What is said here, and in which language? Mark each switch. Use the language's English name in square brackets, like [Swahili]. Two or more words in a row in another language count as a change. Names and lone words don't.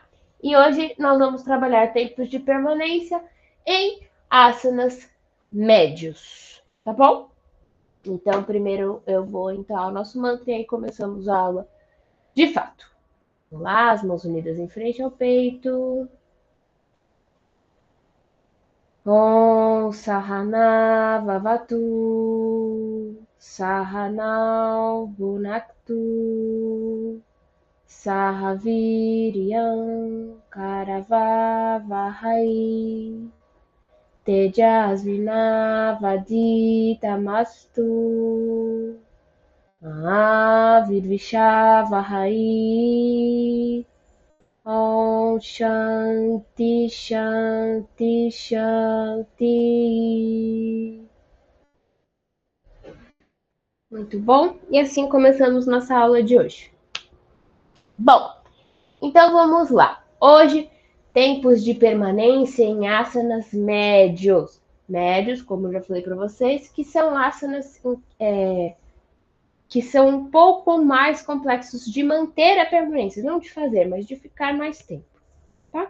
[Portuguese] E hoje nós vamos trabalhar tempos de permanência em asanas médios, tá bom? Então, primeiro eu vou entrar o nosso mantra e aí começamos a aula de fato. Vamos lá, as mãos unidas em frente ao peito. [Sanskrit] Om Sahana Vavatu Sahanau Bhunaktu Sahaviryam Karavavahai Tejasvinavaditamastu Avidvishavahai Om Shanti Shanti Shanti. [Portuguese] Muito bom. E assim começamos nossa aula de hoje. Bom, então vamos lá. Hoje, tempos de permanência em asanas médios. Médios, como eu já falei para vocês, que são asanas que são um pouco mais complexos de manter a permanência, não de fazer, mas de ficar mais tempo, tá?